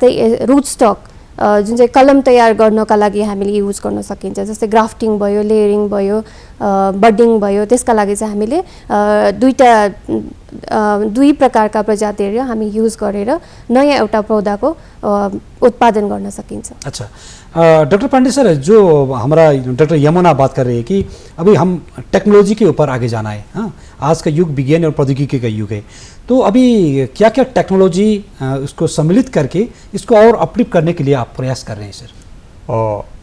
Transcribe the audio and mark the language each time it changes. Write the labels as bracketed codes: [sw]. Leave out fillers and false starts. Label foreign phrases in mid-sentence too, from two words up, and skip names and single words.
[ne] साथै [en] root stock [ne] जुन चाहिँ कलम तयार गर्नका लागि हामीले युज गर्न सकिन्छ, जस्तै ग्राफ्टिङ भयो, लेयरिङ भयो, बडिङ भयो। त्यसका लागि चाहिँ हामीले दुई प्रकारका प्रजातिहरू हामी युज गरेर नयाँ एउटा पौधाको उत्पादन गर्न सकिन्छ। [hi] अच्छा, डॉक्टर पांडे सर, जो हमारा डॉक्टर यमुना बात कर रहे हैं कि अभी हम टेक्नोलॉजी के ऊपर आगे जाना है। हाँ, आज का युग विज्ञान और प्रौद्योगिकी का युग है, तो अभी क्या क्या टेक्नोलॉजी उसको सम्मिलित करके इसको और अपलिफ्ट करने के लिए आप प्रयास कर रहे हैं सर?